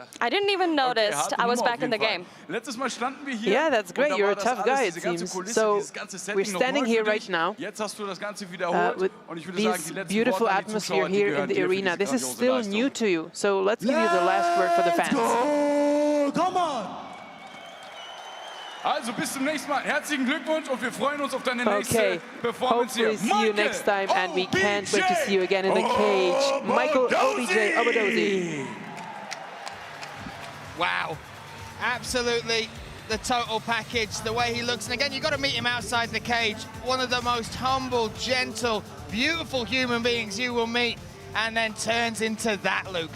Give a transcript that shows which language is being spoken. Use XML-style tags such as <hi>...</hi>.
<en>I didn't even notice I was back in the game. Yeah, that's great, you're a tough guy it seems. So we're standing here right now with these beautiful atmosphere here in the arena. This is still new to you, so let's give you the last word for the fans. Come on!</en> <de>Also bis zum nächsten Mal. Herzlichen Glückwunsch und wir freuen uns auf deine nächste Performance hier.</de> <en>Hopefully see you next time, and we can't wait to see you again in the cage. Michael Obodzie. Wow, absolutely the total package, the way he looks. And again, you've got to meet him outside the cage. One of the most humble, gentle, beautiful human beings you will meet, and then turns into that, Luke.</en>